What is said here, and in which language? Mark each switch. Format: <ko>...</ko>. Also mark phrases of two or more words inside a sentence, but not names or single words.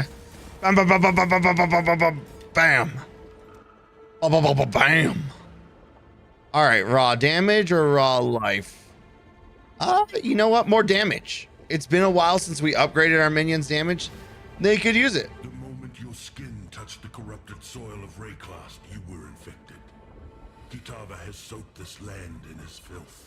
<en>Bam, bam, bam, bam, bam, bam, bam, bam, bam, bam, bam. Bam, bam, bam, bam, bam. All right, raw damage or raw life? You know what? More damage. It's been a while since we upgraded our minions' damage. They could use it. The moment your skin touched the corrupted soil of Rayclast, you were infected. Kitava has soaked this land in his filth.</en>